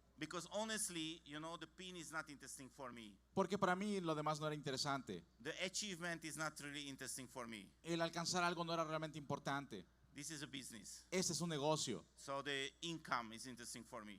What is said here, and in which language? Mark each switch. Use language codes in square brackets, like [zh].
[en] Because honestly, the pin is not interesting for me. [es] Porque para mí lo demás no era interesante. [en] The achievement is not really interesting for me. [es] El alcanzar algo no era realmente importante. [en] This is a business. [es] Este es un negocio. [en] So the income is interesting for me.